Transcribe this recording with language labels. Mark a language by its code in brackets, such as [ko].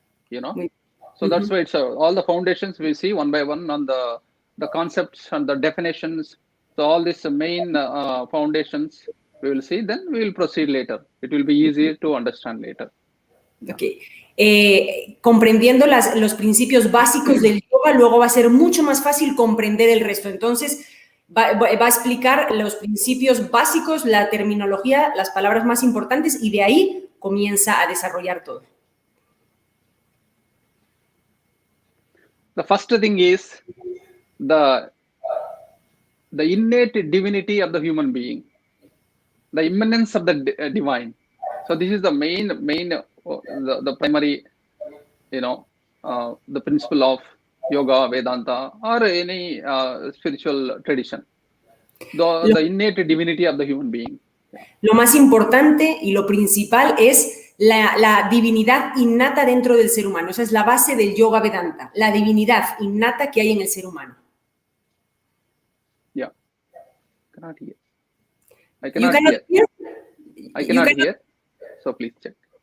[en] You know, so that's why it's all the foundations we see one by one on the concepts and the definitions. So all these main foundations we will see, then we will proceed later. It will be easy to understand later. Okay. [es] Comprendiendo los principios básicos del yoga, luego va a ser mucho más fácil comprender el resto. Entonces, va a explicar los principios básicos, la terminología, las palabras más importantes y de ahí comienza a desarrollar todo. [en] The first thing is the innate divinity of the human being, the immanence of the divine. So this is the main the primary, the principle of yoga, Vedanta, or any spiritual tradition. The innate divinity of the human being. [es] Lo más importante y lo principal es la divinidad innata dentro del ser humano. Esa es la base del yoga Vedanta, la divinidad innata que hay en el ser humano. [en] Yeah. Cannot hear. I cannot hear. I cannot hear. So please check.